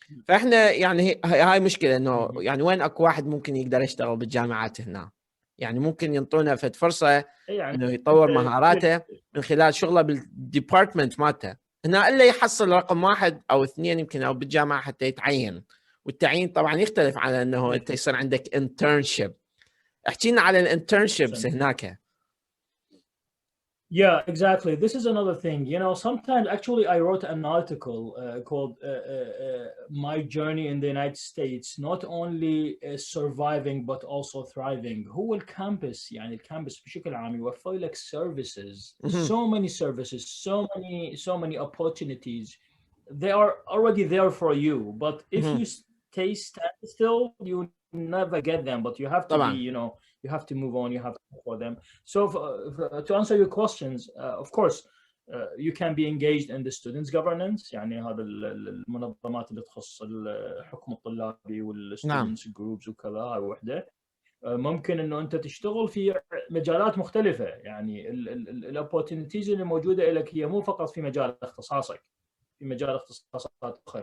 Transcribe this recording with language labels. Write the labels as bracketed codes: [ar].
[ar] فاحنا يعني هاي مشكله انه يعني وين اكو واحد ممكن يقدر يشتغل بالجامعات هنا، يعني ممكن ينطونا فد فرصه انه يطور مهاراته من خلال شغله بالديبارتمنت مالته هنا، الا يحصل رقم 1 أو 2 يمكن او بالجامعه حتى يتعين. والتعيين طبعا يختلف على انه انت يصير عندك internship. احكينا على الانترنشيبس هناك. [en] Yeah, exactly. This is another thing. You know, sometimes actually I wrote an article called My Journey in the United States, not only surviving but also thriving. [ar] هو الكامبس، يعني الكامبس بشكل عام يوفر لك [en] services, so many services, so many opportunities. They are already there for you, but if you stay still, you never get them. But you have to be, you know, you have to move on, you have to go for them. So to answer your questions, of course, you can be engaged in the students governance، [ar] يعني هذا المنظمات اللي تخص الحكم الطلابي والستودنتس جروبز وكذا، هاي وحده. ممكن انه انت تشتغل في مجالات مختلفه، يعني الاوبورتونيتيز اللي موجوده لك هي مو فقط في مجال اختصاصك، في مجال اختصاصات اخرى.